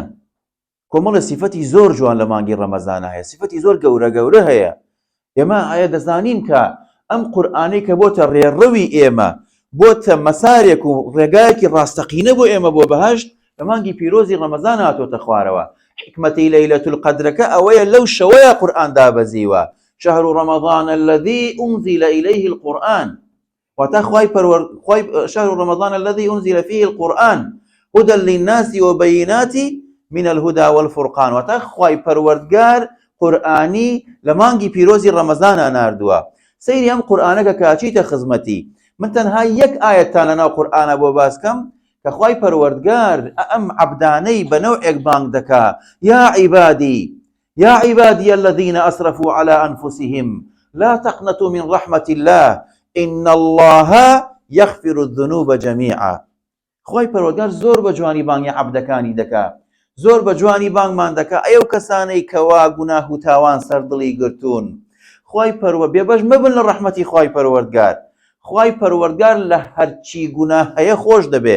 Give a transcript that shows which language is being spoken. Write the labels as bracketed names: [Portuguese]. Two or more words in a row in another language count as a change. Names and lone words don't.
[Central Kurdish] کۆمەڵە سیفەتی زۆر جوان لە مانگی ڕەمەزانە هەیە، سیفەتی زۆر گەورە هەیە. ئێمە ئایا دەزانین کە ئەم قورئانەی کە بۆتە ڕێڕەوی ئێمە، بۆتە مەسارێک و ڕێگایەکی ڕاستەقینە بۆ ئێمە بۆ بەهەشت، لە مانگی پیرۆزی ڕەمەزان هاتۆتە خوارەوە. حکمەتی لەیلەتول قەدرەکە ئەوەیە لەو شەوەیە قورئان دابەزیوە. [Arabic] شهر رمضان الذي أنزل إليه القرآن واتە شهر رمضان الذي أنزل فيه القرآن هدى للناس وبينات من الهدى والفرقان. [Central Kurdish] واتە خوای پەروەردگار قورئانی لە مانگی پیرۆزی ڕەمەزانە ناردووە. سەیری ئەم قورئانەکە کاچیتە خزمەتی. من تەنها یەک ئایەتان لەناو قورئانە بۆ باسکەم کە خوای پەروەردگار ئەم عەبدانەی بە نەوعێک بانگ دەکا: [Arabic] يا عبادي الذين أسرفوا على أنفسهم لا تقنطوا من رحمة الله إن الله يغفر الذنوب جميعا. [Central Kurdish] خوای پەروەردگار زۆر بە جوانی بانگی عەبدەکانی دەکا، زۆر بە جوانی بانگمان دەکا ئەو کەسانەی کەوا گوناه و تاوان سەردڵی گرتوون. خوای پەروەردگار بێبەش مەبن لە ڕەحمەتی خوای پەروەردگار. خوای پەروەردگار لە هەرچی گوناه هەیە خۆش دەبێت.